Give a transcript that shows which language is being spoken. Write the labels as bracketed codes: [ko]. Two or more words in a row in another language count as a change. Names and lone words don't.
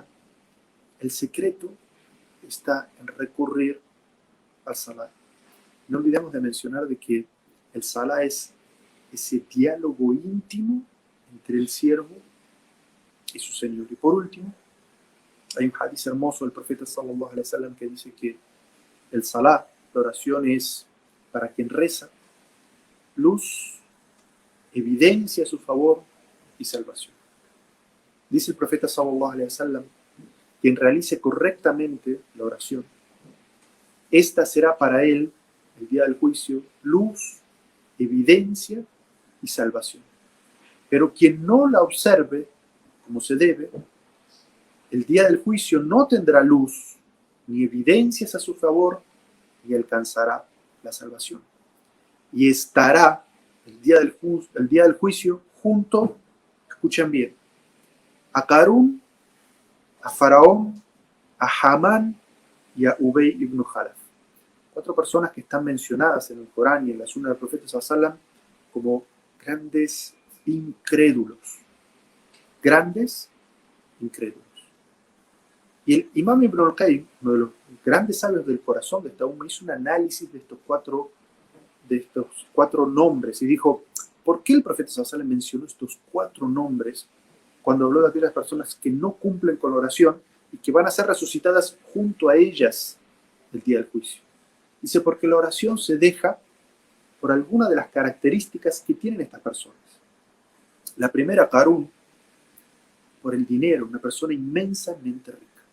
[es] El secreto está en recurrir al salah. No olvidemos de mencionar de que el salah es ese diálogo íntimo entre el siervo y su Señor. Y por último, hay un hadith hermoso del profeta [ar] صلى الله عليه وسلم [es] que dice que el salah, la oración, es para quien reza, luz, evidencia a su favor y salvación. Dice el profeta [ar] صلى الله عليه وسلم, [es] quien realice correctamente la oración, esta será para él, el día del juicio, luz, evidencia y salvación. Pero quien no la observe como se debe, el día del juicio no tendrá luz ni evidencias a su favor y alcanzará la salvación. Y estará el día del juicio junto, escuchen bien, a Qarún, a Faraón, a Hamán y a Ubay ibn Khalaf. 4 personas que están mencionadas en el Corán y en la Sunna del profeta [ar] صلى الله عليه وسلم [es] como grandes incrédulos. Grandes incrédulos. Y el Imam Ibn al-Qayyim, uno de los grandes sabios del corazón de esta umma, hizo un análisis de estos cuatro nombres y dijo, ¿por qué el profeta [ar] صلى الله عليه وسلم [es] mencionó estos 4 nombres cuando habló de aquellas personas que no cumplen con la oración y que van a ser resucitadas junto a ellas el día del juicio? Dice, porque la oración se deja por alguna de las características que tienen estas personas. La primera, Qarún, por el dinero, una persona inmensamente rica.